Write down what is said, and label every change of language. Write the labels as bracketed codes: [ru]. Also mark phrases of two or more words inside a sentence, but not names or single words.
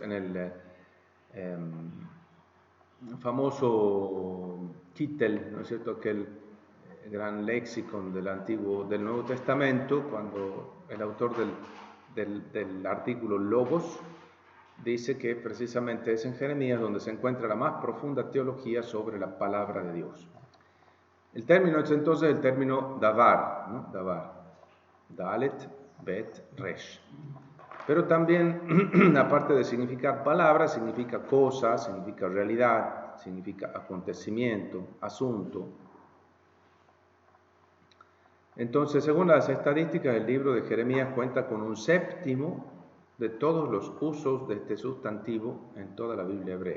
[es] En el famoso Kittel, ¿no es cierto?, aquel gran léxico del Nuevo Testamento, cuando el autor del artículo Logos dice que precisamente es en Jeremías donde se encuentra la más profunda teología sobre la palabra de Dios. El término es entonces el término davar, ¿no? Davar, [he] דלת, בית, ריש. [es] Pero también, aparte de significar palabra, significa cosa, significa realidad, significa acontecimiento, asunto. Entonces, según las estadísticas, el libro de Jeremías cuenta con 1/7 de todos los usos de este sustantivo en toda la Biblia hebrea.